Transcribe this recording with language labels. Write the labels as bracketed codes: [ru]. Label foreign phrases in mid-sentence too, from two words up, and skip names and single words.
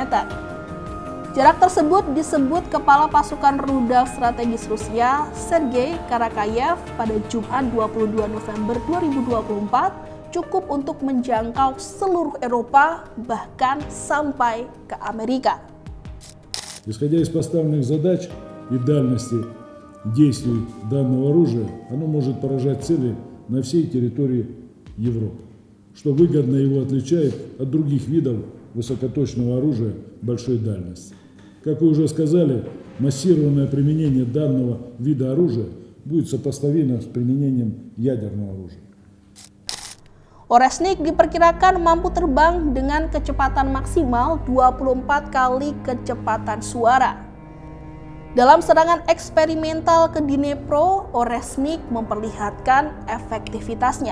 [id] Jarak tersebut disebut Kepala Pasukan Rudal Strategis Rusia Sergei Karakayev pada Jumat 22 November 2024 cukup untuk menjangkau seluruh Eropa bahkan sampai ke Amerika. [ru] Исходя из поставленных задач и дальности действий данного оружия, оно может поражать цели на всей территории Европы, что выгодно его отличает от других видов высокоточного оружия большой дальности. Как вы уже сказали, массированное применение данного вида оружия будет сопоставимо с применением ядерного оружия. [id] Oreshnik diperkirakan mampu terbang dengan kecepatan maksimal 24 kali kecepatan suara. Dalam serangan eksperimental ke Dnipro, Oreshnik memperlihatkan efektivitasnya.